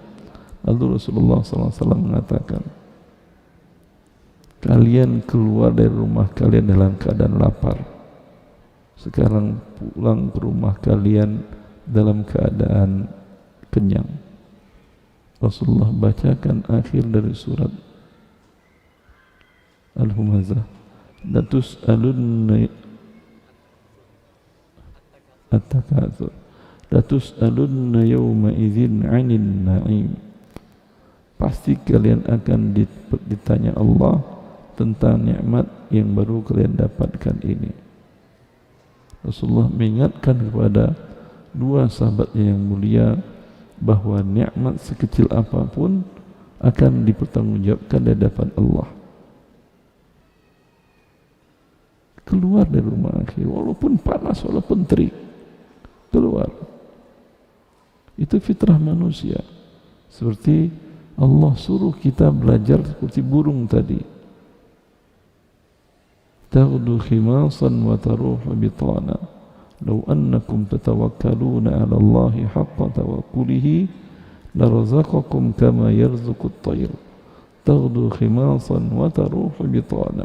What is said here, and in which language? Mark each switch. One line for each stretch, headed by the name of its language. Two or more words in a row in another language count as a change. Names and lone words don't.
Indonesian: Lalu Rasulullah SAW mengatakan, kalian keluar dari rumah kalian dalam keadaan lapar. Sekarang pulang ke rumah kalian dalam keadaan kenyang. Rasulullah bacakan akhir dari surat Al-Humazah,
Arabic: لتسألن التكاثر، لتسألن يومئذ عن النعيم.
Indonesian: Pasti kalian akan ditanya Allah tentang nikmat yang baru kalian dapatkan ini. Rasulullah mengingatkan kepada dua sahabatnya yang mulia bahwa nikmat sekecil apapun akan dipertanggungjawabkan di hadapan Allah. Keluar dari rumah akhir, walaupun panas, walaupun terik, keluar. Itu fitrah manusia. Seperti Allah suruh kita belajar seperti burung tadi.
Arabic: تغدو خماصا وتروح بطانا. لو أنكم تتوكلون على الله حق توكله لرزقكم كما يرزق الطير. تغدو خماصا وتروح بطانا.